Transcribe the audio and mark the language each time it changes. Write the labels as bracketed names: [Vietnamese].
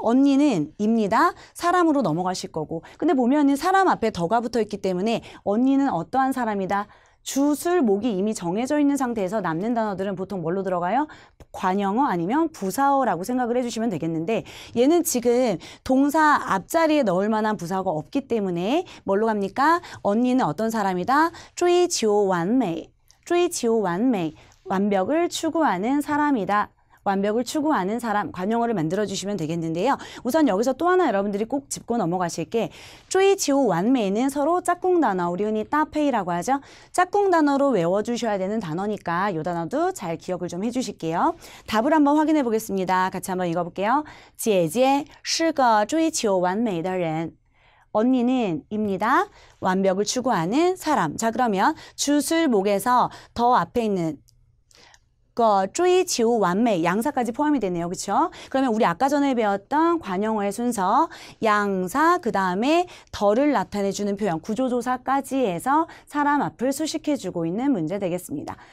[Korean] 언니는 입니다. 사람으로 넘어가실 거고. 근데 보면은 사람 앞에 더가 붙어 있기 때문에 언니는 어떠한 사람이다. 주술, 목이 이미 정해져 있는 상태에서 남는 단어들은 보통 뭘로 들어가요? 관용어 아니면 부사어라고 생각을 해주시면 되겠는데 얘는 지금 동사 앞자리에 넣을 만한 부사어가 없기 때문에 뭘로 갑니까? 언니는 어떤 사람이다? [Chinese] 追求完美. 追求完美. 완벽을 추구하는 사람이다. [Korean] 완벽을 추구하는 사람, 관용어를 만들어주시면 되겠는데요. 우선 여기서 또 하나 여러분들이 꼭 짚고 넘어가실 게 쪼이치우 완매는 서로 짝꿍 단어, 우리 흔히 따페이라고 하죠. 짝꿍 단어로 외워주셔야 되는 단어니까 이 단어도 잘 기억을 좀 해주실게요. 답을 한번 확인해 보겠습니다. 같이 한번 읽어볼게요. [Chinese] 姐姐是个追求完美的人. [Korean] 언니는 입니다. 완벽을 추구하는 사람. 자, 그러면 주술목에서 더 앞에 있는 거 追求完美 양사까지 포함이 되네요. 그렇죠? 그러면 우리 아까 전에 배웠던 관용어의 순서 양사 그다음에 더를 나타내주는 표현 구조조사까지 해서 사람 앞을 수식해주고 있는 문제 되겠습니다.